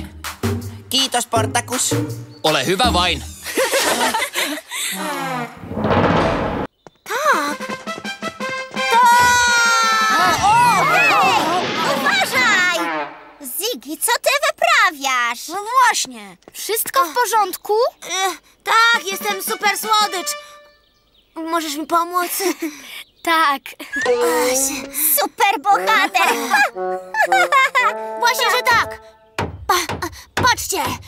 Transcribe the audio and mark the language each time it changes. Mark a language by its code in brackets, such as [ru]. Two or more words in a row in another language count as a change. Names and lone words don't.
[fi] Kiitos, Portakus. Ole hyvä vain. [pl] Uważaj! Ziggy, co ty wyprawiasz? No właśnie. Wszystko w porządku? Tak, jestem super słodycz. Możesz mi pomóc? Tak. Super bohater! Właśnie, że tak! Patrzcie!